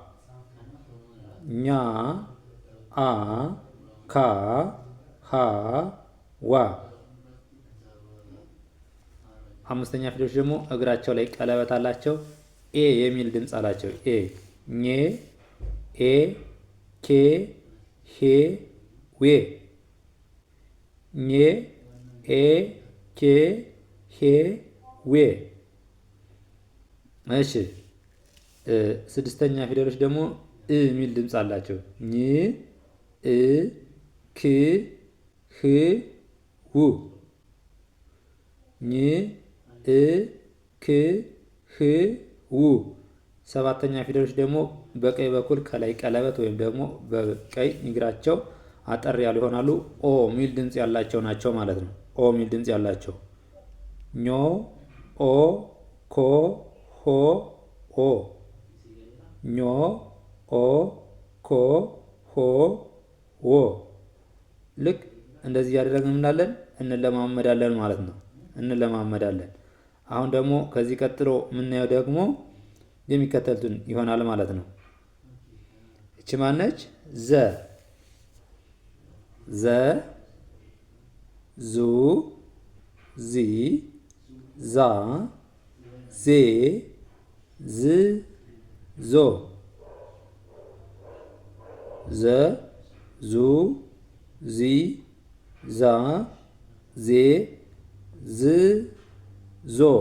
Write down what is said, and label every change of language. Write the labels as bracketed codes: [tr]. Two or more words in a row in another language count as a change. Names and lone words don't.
[am] ኛ አ ካ ሀ ዋ። አምስተኛ ፊደሎች ደግሞ እግራቸው ላይ ቀለበት አላቸው። ኤ የሚል ድምፅ አላቸው። ኤ ኜ ኤ ኬ ሄ ዌ። ኜ ኤ ኬ ሄ ዌ። እሺ ስድስተኛ ፊደሎች ደግሞ እ የሚል ድምፅ አላቸው። ኝ እ ክ ህ ው። ኝ እ ክ ህ ው። ሰባተኛ ፊደሎች ደግሞ በቀኝ በኩል ከላይ ቀለበት ወይም ደግሞ በቀኝ እግራቸው አጠር ያሉ ይሆናሉ። ኦ ሚል ድምፅ ያላቸው ናቸው ማለት ነው። ኦ ሚል ድምፅ ያላቸው ኞ ኦ ኮ ሆ ኦ። ኞ ኦ ኮ ሆ ዎ። ልክ እንደዚህ እያደረግን ምናለን እንለማመዳለን ማለት ነው። እንለማመዳለን። አሁን ደግሞ ከዚህ ቀጥሎ የምናየው ደግሞ የሚከተሉትን ይሆናል ማለት ነው። እቺ ማነች? ዘ ዘ ዙ ዚ ዛ ዜ ዝ ዞ። ዘ ዙ ዚ ዛ ዜ ዝ ዞ።